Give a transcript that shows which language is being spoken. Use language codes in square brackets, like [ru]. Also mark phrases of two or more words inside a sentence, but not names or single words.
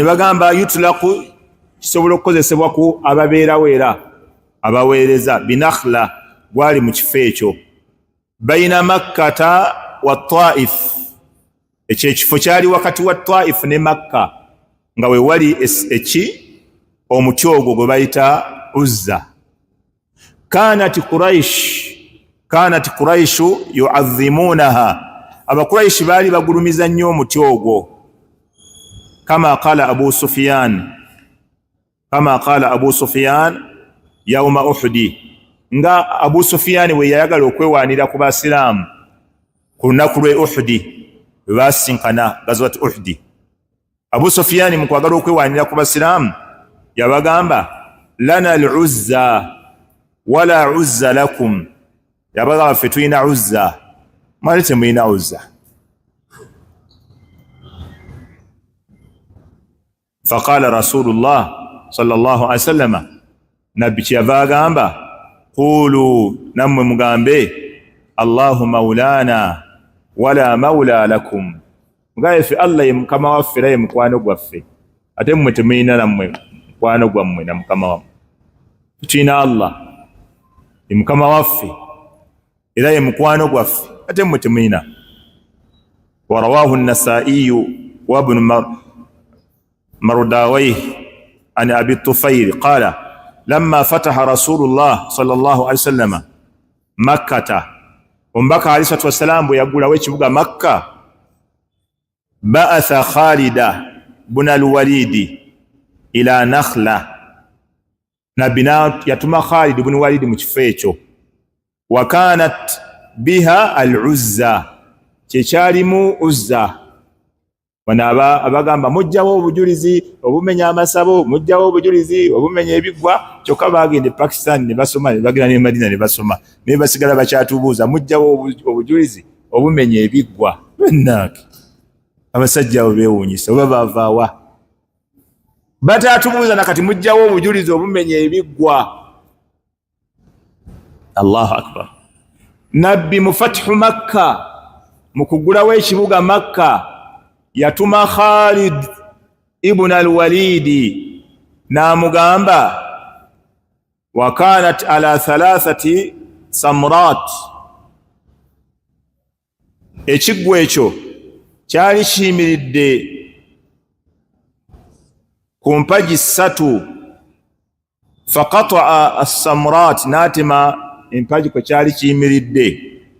[lg] bagamba yutlaku kisobola okukozesebwa ku ababeerawo era abaweereza binakhla gwali mu kifo ekyo [ar] بين مكة و طائف [lg] ekyo ekifo kyali wakati wa taif ne makka nga we wali omuti ogwo gwe bayita Uzza. [ar] كانت قريش يعظمونها [lg] abakuraishi baali bagulumiza nnyo omuti ogwo [ar] كما قال أبو سفيان يوم أحد [lg] nga Abu Sufyan we yayagala okwewaanira ku basiraamu ku lunaku lwe Uhudi basinkana [ar] غزوة أحد. [lg] Abu Sufyan mu kwagala okwewaanira ku basiraamu yabagamba [ar] لنا العزى ولا عزى لكم, [lg] yabagamba ffe tulina Uzza mwali temulina Uzza. [ar] فقال رسول الله صلى الله عليه وسلم, [lg] nabbi kyava agamba qulu nammwe mugambe [ar] الله مولانا ولا مولى لكم, [lg] mugabe ffe Allah ye mukama waffe era ye mukwano gwaffe, ate mmwe temulina nammwe mukwano gwammwe na mukama wammwe. Tulina Allah ye mukama waffe era ye mukwano gwaffe, ate mmwe temulina. [ar] وروى النسائي وابن مردويه عن أبي الطفيل قال لما فتح رسول الله صلى الله عليه وسلم مكة, [lg] ombaka [ar] عليه الصلاة والسلام [lg] yagulawo ekibuga Makka, [ar] بعث خالد بن الوليد إلى نخلة, [lg] nabina yatuma Khalid ibn Walid mu kifo ekyo. [ar] وكانت بها العزى, [lg] kyekyalimu Uzza. Wanaba abagamba mujjawo obujulizi obumenya amasabo, mujjawo obujulizi obumenya ebigwa, kyokka bagende Pakistan ne basoma, ne bagenda ne Madina ne basoma, ne basigala bakyatubuuza mujjawo obujulizi obumenya ebigwa. Bennake abasajja abo beewuunyisa oba baavaawa, batatubuuza nakati mujjawo obujulizi obumenya ebigwa. [ar] الله أكبر. [lg] Nabbi mu [ar] فتح مكة, [lg] mu kugulawo ekibuga Makka, yatuma Khalid ibn al-Walid namugamba [ar] وكانت على 3 سمرات, [lg] ekigwa ekyo kyali kiyimiridde ku mpagi 3. [ar] فقطع السمرات, [lg] natema empagi kwe kyali kiyimiridde.